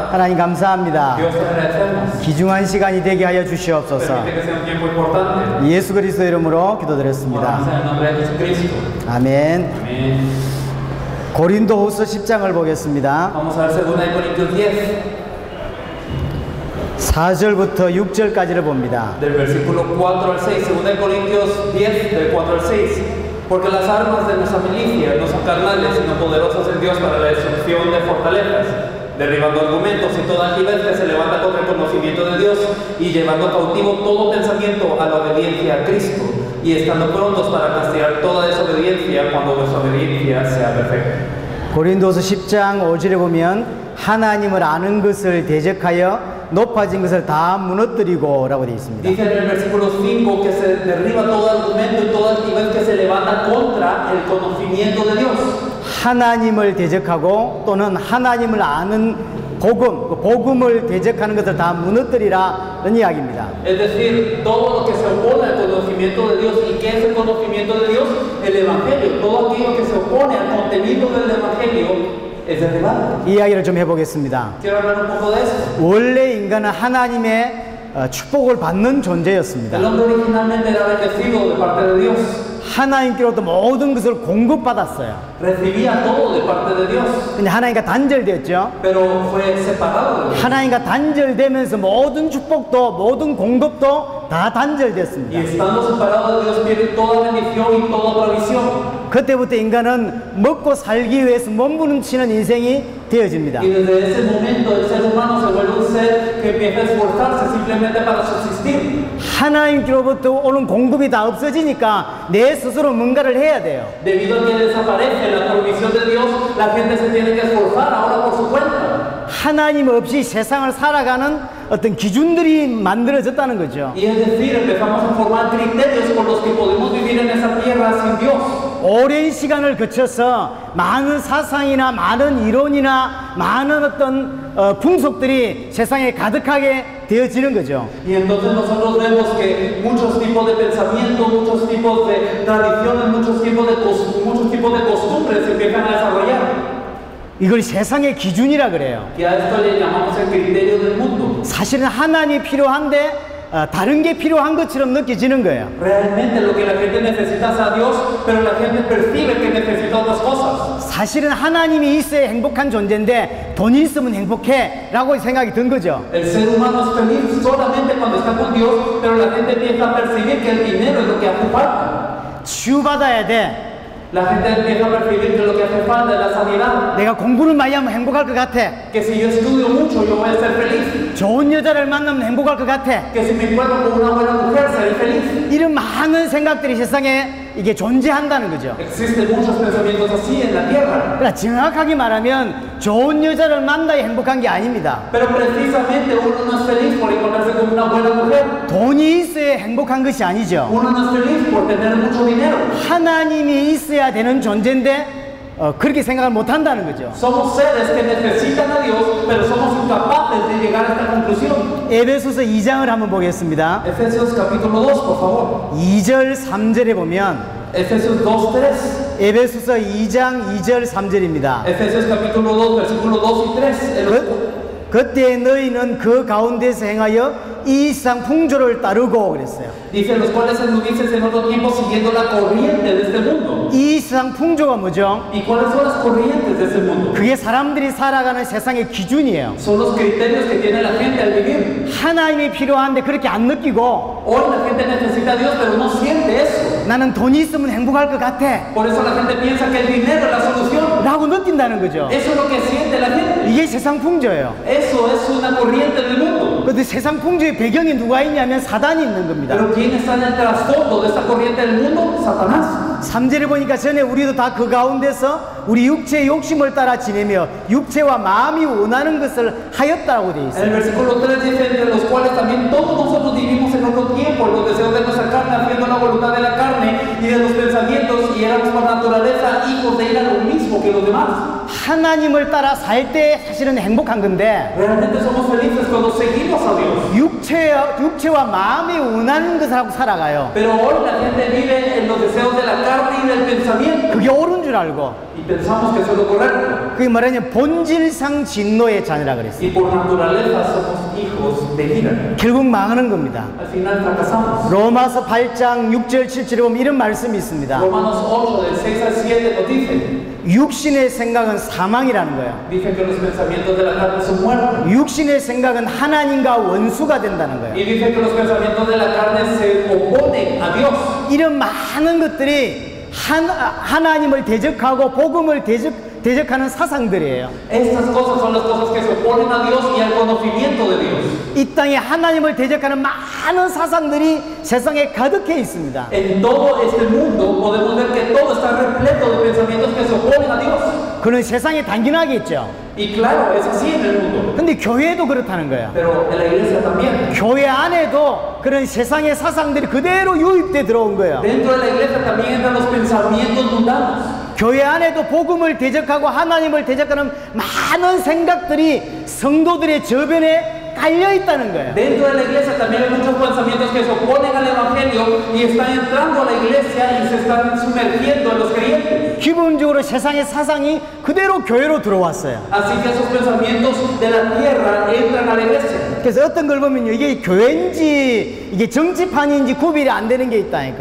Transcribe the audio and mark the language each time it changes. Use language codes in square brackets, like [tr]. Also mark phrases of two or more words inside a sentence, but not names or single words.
[ko] 하나님 감사합니다. [es] Dios te agradecemos. [ko] 귀중한 시간이 되게 하여 주시옵소서. [es] Permite que sea un tiempo importante. [ko] 예수 그리스도 이름으로 기도드렸습니다. [es] Oramos en el nombre de Jesucristo. [ko] 아멘. [es] Amén. [ko] 고린도후서 10장을 보겠습니다. [es] Vamos a ver 2 Corintios 10. [ko] 4절부터 6절까지를 봅니다. [es] Del versículo 4 al 6, 2 Corintios 10, del 4 al 6. Porque las armas de nuestra milicia no son carnales, sino poderosas en Dios para la destrucción de fortalezas, derribando argumentos y toda altivez que se levanta contra el conocimiento de Dios, y llevando cautivo todo pensamiento a la obediencia a Cristo, y estando prontos para castigar toda desobediencia cuando vuestra obediencia sea perfecta. [ko] 고린도서 10장 5절에 보면 하나님을 아는 것을 대적하여 높아진 것을 다 무너뜨리고 라고 되어 있습니다. [es] Dice en el versículo 5 que se derriba todo argumento y toda altivez que se levanta contra el conocimiento de Dios. [ko] 하나님을 대적하고 또는 하나님을 아는 복음을 대적하는 것을 다 무너뜨리라는 이야기입니다. [es] Es decir, todo lo que se opone al conocimiento de Dios. ¿Y qué es el conocimiento de Dios? El Evangelio. Todo aquello que se opone al contenido del Evangelio es derribado. [ko] 이야기를 좀 해보겠습니다. [es] Quiero hablar un poco de eso. [ko] 원래 인간은 하나님의 축복을 받는 존재였습니다. [es] El hombre originalmente era bendecido de parte de Dios. [ko] 하나님께로부터 모든 것을 공급받았어요. [es] Recibía todo de parte de Dios. [ko] 근데 하나님과 단절됐죠. [es] Pero fue separado de Dios. [ko] 하나님과 단절되면서 모든 축복도 모든 공급도 다 [es] Y [ko] 단절됐습니다. [es] estando separado de Dios pierde toda bendición y toda provisión. [ko] 그때부터 인간은 먹고 살기 위해서 몸부림치는 인생이 되어집니다. [es] Y desde ese momento el ser humano se vuelve un ser que empieza a esforzarse simplemente para subsistir. [ko] 하나님께로부터 오는 공급이 다 없어지니까 내 스스로 뭔가를 해야 돼요. [es] Debido a que desaparece la provisión de Dios, la gente se tiene que esforzar ahora por su cuenta. [ko] 하나님 없이 세상을 살아가는 어떤 기준들이 만들어졌다는 거죠. [es] Y es decir, empezamos a formar criterios por los que podemos vivir en esa tierra sin Dios. [ko] 오랜 시간을 거쳐서 많은 사상이나 많은 이론이나 많은 어떤 풍속들이 세상에 가득하게 되어지는 거죠. [es] Y entonces nosotros vemos que muchos tipos de pensamiento, muchos tipos de tradiciones, muchos tipos de costumbres se empiezan a desarrollar. [ko] 이걸 세상의 기준이라 그래요. [es] Y a esto le llamamos el criterio del mundo. [ko] 사실은 하나님이 필요한데 다른 게 필요한 것처럼 느껴지는 거예요. [es] Realmente lo que la gente necesita es a Dios, pero la gente percibe que necesita otras cosas. [ko] 사실은 하나님이 있어야 행복한 존재인데 돈이 있으면 행복해 라고 생각이 든 거죠. [es] El ser humano es feliz solamente cuando está con Dios, pero la gente empieza a percibir que el dinero es lo que hace falta. [ko] 치유받아야 돼. [es] La gente empieza a percibir que lo que hace falta es la sanidad. [ko] 내가 공부를 많이 하면 행복할 것 같아. [es] Que si yo estudio mucho, yo voy a ser feliz. [ko] 좋은 여자를 만나면 행복할 것 같아. [es] Que si me encuentro con una buena mujer, seré feliz. [ko] 이런 많은 생각들이 세상에 이게 존재한다는 거죠. [es] Existen muchos pensamientos así en la tierra. [ko] 그러니까 정확하게 말하면 좋은 여자를 만나야 행복한 게 아닙니다. [es] Pero precisamente uno no es feliz por encontrarse con una buena mujer. [ko] 돈이 있어야 행복한 것이 아니죠. [es] Uno no es feliz por tener mucho dinero. [ko] 하나님이 있어야 되는 존재인데 그렇게 생각을 못 한다는 거죠. [es] Somos seres que necesitan a Dios, pero somos incapaces de llegar a esta conclusión. [ko] 에베소서 2장을 한번 보겠습니다. [es] Efesios capítulo 2, por favor. [ko] 2절 3절에 보면 [es] Efesios 2, 3. [ko] 에베소서 2장 2절 3절입니다. [es] Efesios capítulo 2, versículos 2 y 3. [ko] 그때 너희는 그 가운데서 행하여 이 세상 풍조를 따르고 그랬어요. [es] Dice los cuales anduvisteis en otro tiempo siguiendo la corriente de este mundo. [ko] 이 세상 풍조가 뭐죠? [es] ¿Y cuáles son las corrientes de este mundo? [ko] 그게 사람들이 살아가는 세상의 기준이에요. [es] Son los criterios que tiene la gente al vivir. [ko] 하나님이 필요한데 그렇게 안 느끼고 [es] Hoy la gente necesita a Dios, pero no siente eso. [ko] 나는 돈이 있으면 행복할 것 같아 [es] Por eso la gente piensa que el dinero es la solución. [ko] 라고 느낀다는 거죠. [es] Eso es lo que siente la gente. [ko] 이게 세상 풍조예요. [es] Eso es una corriente del mundo. [ko] 그런데 세상 풍조의 배경에 누가 있냐면 사단이 있는 겁니다. [es] Pero ¿quién está en el trasfondo de esta corriente del mundo? Satanás. [ko] 3절에 보니까 전에 우리도 다 그 가운데서 우리 육체의 욕심을 따라 지내며 육체와 마음이 원하는 것을 하였다고 되어 [es] En [ko] 있어요. [es] el versículo 3 dice, entre los cuales también todos nosotros vivimos en otro tiempo, los deseos de nuestra carne, haciendo la voluntad de la carne, y de los pensamientos y éramos por naturaleza hijos de ir a lo mismo que los demás. [ko] 하나님을 따라 살 때 사실은 행복한 건데 [es] Realmente somos felices cuando seguimos a Dios. [ko] 육체와 마음이 원하는 것을 하고 살아가요. [es] Pero hoy la gente vive en los deseos de la carne y del pensamiento [ko] 그게 옳은 줄 알고 [es] y pensamos que eso es lo correcto. [ko] 그게 말하자면 본질상 진노의 자녀라 그랬어요. [es] Y por naturaleza somos hijos de ira. [ko] 결국 망하는 겁니다. [es] Al final fracasamos. [ko] 로마서 8장 6절 7절에 보면 이런 말씀이 있습니다. [es] Romanos 8 del 6 al 7 nos dice, [ko] 육신의 생각은 사망이라는 거예요. [es] dice que los pensamientos de la carne son muerte. [ko] 육신의 생각은 하나님과 원수가 된다는 거예요. [es] Y dice que los pensamientos de la carne se oponen a Dios. [ko] 이런 많은 것들이 하나님을 대적하고 복음을 대적하는 사상들이에요. [es] Estas cosas son las cosas que se oponen a Dios y al conocimiento de Dios. [ko] 이 땅에 하나님을 대적하는 많은 사상들이 세상에 가득해 있습니다. [es] En todo este mundo podemos ver que todo está repleto de pensamientos que se oponen a Dios. [ko] 그는 세상에 당연하게 있죠. [es] Y claro, es así en el mundo. [ko] 근데 교회도 그렇다는 거예요. [es] Pero en la iglesia también. [ko] 교회 안에도 그런 세상의 사상들이 그대로 유입돼 들어온 거예요. [es] Dentro de la iglesia también entran los pensamientos mundanos. [ko] 교회 안에도 복음을 대적하고 하나님을 대적하는 많은 생각들이 성도들의 저변에 깔려 있다는 거예요. [es] Dentro de la iglesia también hay muchos pensamientos que se oponen al evangelio y están entrando a la iglesia y se están sumergiendo en los creyentes. [ko] 기본적으로 세상의 사상이 그대로 교회로 들어왔어요. [es] Así que esos pensamientos de la tierra entran a la iglesia. [ko] 그래서 어떤 걸 보면요, 이게 교회인지 이게 정치판인지 구별이 안 되는 게 있다니까.